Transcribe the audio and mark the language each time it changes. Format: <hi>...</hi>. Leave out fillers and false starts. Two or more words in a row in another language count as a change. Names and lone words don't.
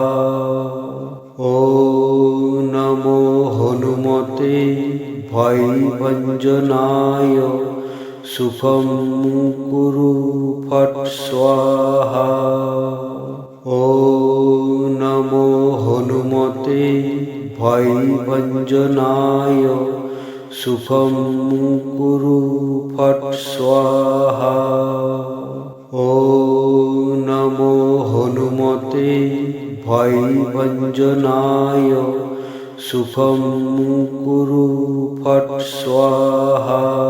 <sa>ও নমো হনুমতে ভয়ভঞ্জনায়, সুখম কুরু ফট স্বাহা। ও নমো হনুমতে ভয়ভঞ্জনায়, सुखं कुरु फट् स्वाहा। ॐ नमो हनुमते भयभञ्जनाय सुखं कुरु फट् स्वाहा।</sa>